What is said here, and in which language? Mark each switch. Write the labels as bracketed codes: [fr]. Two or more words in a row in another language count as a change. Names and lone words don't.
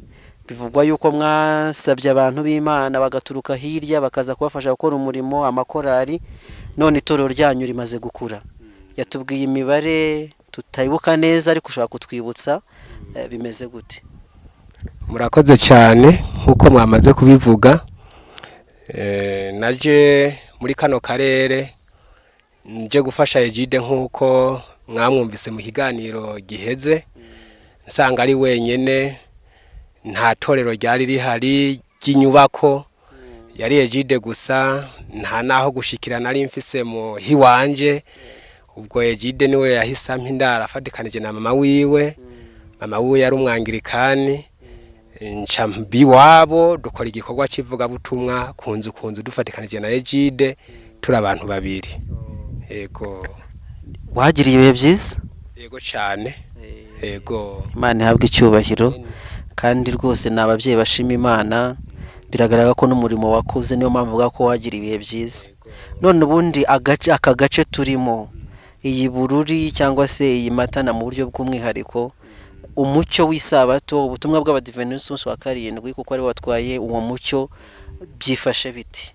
[rw] Bivugwa yuko mwasabye abantu b'Imana bagaturuka hirya bakaza kubafasha gukora umurimo, amakorari, none itorero ryanyu rimaze gukura. Yatubwiye imibare tutayibuka neza, ariko ushaka kutwibutsa bimeze gute? [rn] Murakoze cyane. Nk'uko mwamaze kubivuga, naje muri kano karere nje gufasha Ejide nk'uko mwamwumvise mu kiganiro giheze, nsanga ari wenyene, nta torero ryari rihari ry'inyubako, yari Ejide gusa, nta naho gushikirana ari mfise mu hiwanje. Ubwo Ejide niwe yahise ampa indaro afatikanije na mama wiwe. Mama wiwe yari umwangirikani, nca biwabo dukora igikorwa kivuga butumwa kunzu dufatikanije na Ejide, turi abantu babiri. Ego. Wagiriye ibihe byiza? Ego cyane. Ego. [rw] Imana ihabwe icyubahiro, kandi rwose ni ababyeyi bashima Imana, biragaragara ko n'umurimo wakoze, niyo mpamvu uvuga ko wagira ibihe byiza. None ubundi aka gace turimo, iyi Bururi cyangwa se iyi Matana mu buryo bw'umwihariko, umucyo w'isabato, ubutumwa bw'abadiventisiti umunsi wa karindwi, kuko ari watwaye uwo mucyo, byifashe biti?